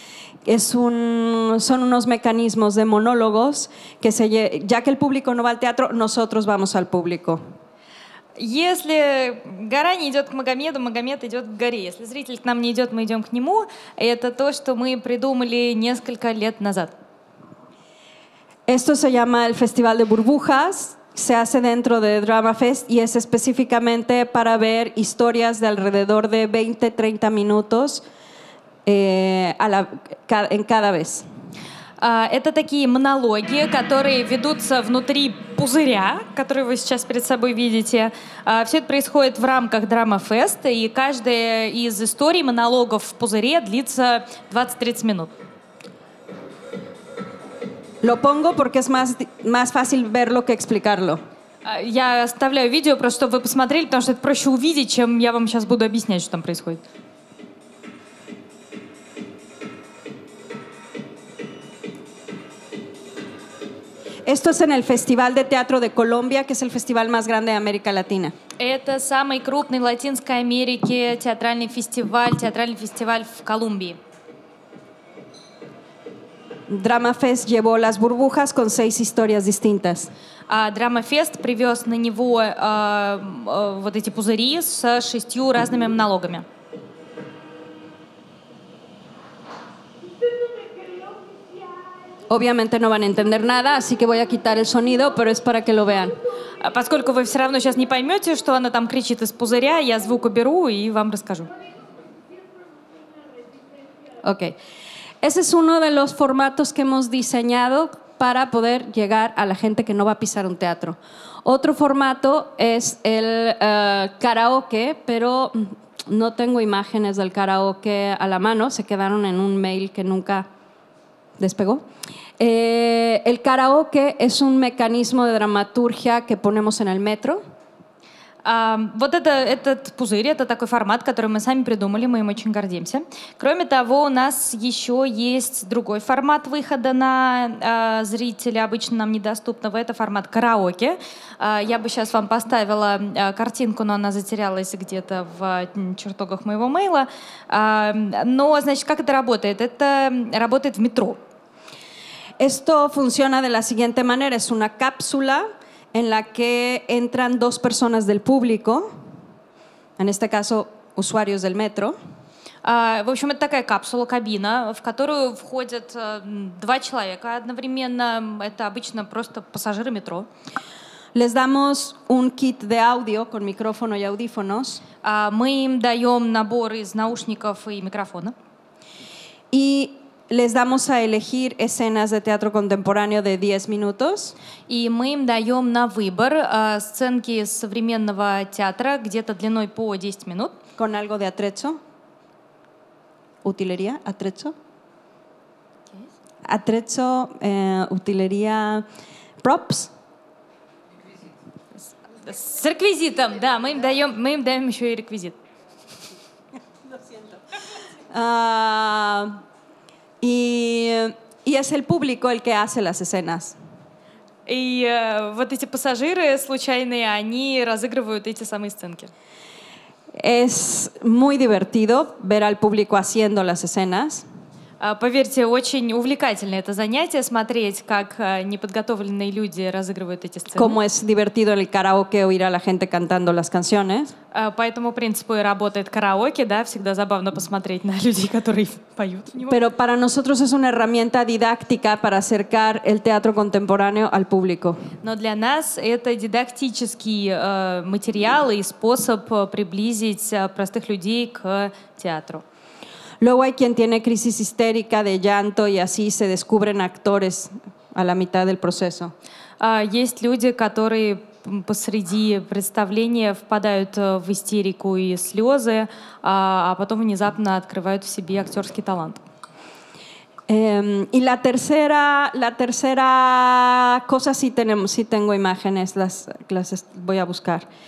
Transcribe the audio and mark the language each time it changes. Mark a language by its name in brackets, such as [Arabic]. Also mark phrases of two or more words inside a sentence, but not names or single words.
[Spanish] Son unos mecanismos de monólogos que ya que el público no va al teatro, nosotros vamos al público. [Russian] Если гора не идет к Магомеду, Магомед идет к горе. Если зритель к нам не идет, мы идем к нему. Это то, что мы придумали несколько лет назад. [Spanish] Esto se llama el Festival de Burbujas. Se hace dentro de Drama Fest y es específicamente para ver historias de alrededor de 20-30 minutos en cada vez. [Russian] Это такие монологи, которые ведутся внутри пузыря, который вы сейчас перед собой видите. Все это происходит в рамках Drama Fest, и каждая из историй монологов в пузыре длится 20-30 минут. [Spanish] Lo pongo porque es más fácil verlo que explicarlo. [Russian] Я оставляю видео, просто чтобы вы посмотрели, потому что это проще увидеть, чем я вам сейчас буду объяснять, что там происходит. [Spanish] Esto es en el Festival de Teatro de Colombia, que es el festival más grande de América Latina. [Russian] Это самый крупный в Латинской Америке театральный фестиваль в Колумбии. [Spanish] Drama Fest llevó Las Burbujas con 6 historias distintas. [Russian] Drama Fest привез на него вот эти пузыри с 6 разными монологами. [Spanish] Obviamente no van a entender nada, así que voy a quitar el sonido, pero es para que lo vean. [Russian] Поскольку вы все равно сейчас не поймете, что она там кричит из пузыря, я звук уберу и вам расскажу. [Spanish] Ok. Ese es uno de los formatos que hemos diseñado para poder llegar a la gente que no va a pisar un teatro. Otro formato es el karaoke, pero no tengo imágenes del karaoke a la mano, se quedaron en un mail que nunca despegó. El karaoke es un mecanismo de dramaturgia que ponemos en el metro. [Russian] Вот этот пузырь, это такой формат, который мы сами придумали, мы им очень гордимся. Кроме того, у нас еще есть другой формат выхода на зрителя, обычно нам недоступного, это формат караоке. Я бы сейчас вам поставила картинку, но она затерялась где-то в чертогах моего мейла. Но, значит, как это работает? Это работает в метро. [Spanish] Esto funciona de la siguiente manera, es una cápsula en la que entran dos personas del público, en este caso usuarios del metro. [Russian] В общем, это такая капсула, кабина, в которую входят два человека одновременно. Это обычно просто пассажиры метро. [Spanish] Les damos un kit de audio con micrófono y audífonos. [Russian] Мы им даем набор из наушников и микрофона. [Spanish] Y les damos a elegir escenas de teatro contemporáneo de 10 minutos. [Russian] И мы им даем на выбор сценки современного театра где-то длиной по 10 минут. [Spanish] Con algo de atrecho. Utilería, atrecho. Atrecho, utilería, props. [Russian] С реквизитом, да, мы им даем еще и реквизит. [Spanish] Y es el público el que hace las escenas. [Russian] И вот эти пассажиры случайные, они разыгрывают эти самые сценки. [Spanish] Es muy divertido ver al público haciendo las escenas. [Russian] Поверьте, очень увлекательно это занятие, смотреть, как неподготовленные люди разыгрывают эти сцены. [Spanish] Como es divertido en el karaoke oír a la gente cantando las canciones. [Russian] По этому принципу и работает караоке, да, всегда забавно посмотреть на людей, которые поют. [Spanish] Pero para nosotros es una herramienta didáctica para acercar el teatro contemporáneo al público. [Russian] Но для нас это дидактический материал и способ приблизить простых людей к театру. [Spanish] Luego hay quien tiene crisis histérica de llanto y así se descubren actores a la mitad del proceso. [Russian] Есть люди, которые посреди представления впадают в истерику и слезы, а потом внезапно открывают в себе актерский талант. [Spanish] Y la tercera cosa sí tengo imágenes, las voy a buscar.